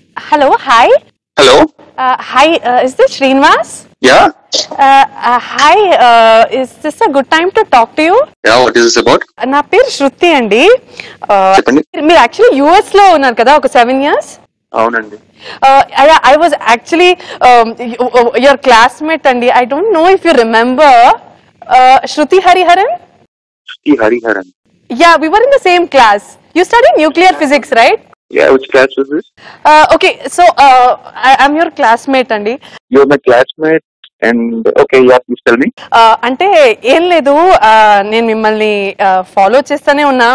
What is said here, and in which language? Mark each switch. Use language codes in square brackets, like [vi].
[en] Hello hi. Hello hi, is this Srinivas? Yeah hi, is this a good time to talk to you? Yeah what is this about? [te] నా పేరు శృతి అండి. మీరు actually US లో ఉన్నారు కదా ఒక 7 years? అవునండి. [en] I was actually your classmate అండి. I don't know if you remember Shruti Hariharan. Shruti Hariharan. Yeah, we were in the same class. You studied nuclear physics, right? Yeah, which class was this? Okay, so I'm your classmate అండి. You're my classmate and okay, yeah, please tell me. [te] అంటే ఏం లేదు, నేను మిమ్మల్ని follow చేస్తూనే ఉన్నా.